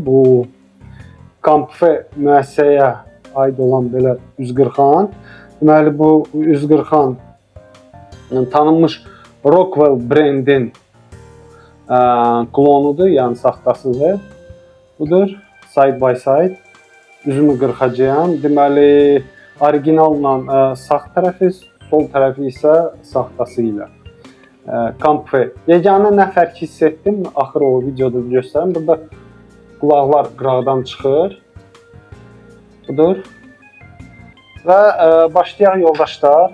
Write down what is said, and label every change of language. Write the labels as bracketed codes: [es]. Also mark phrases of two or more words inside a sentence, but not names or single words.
[az] Bu Comfy müəssisəyə aid olan belə 140-an. Deməli bu 140-an tanınmış Rockwell brendin klonudur, yəni saxtasıdır. Budur, [en] side by side. [az] Üzümü qırxacağım. Deməli, orijinalla sağ tərəfi, sol tərəfi isə saxtası ilə. Comfy. Yeganə nə fərq hiss etdim, axır o videoda göstərim. Burada qulaqlar qıraqdan çıxır. Budur. Və başlayaq yoldaşlar.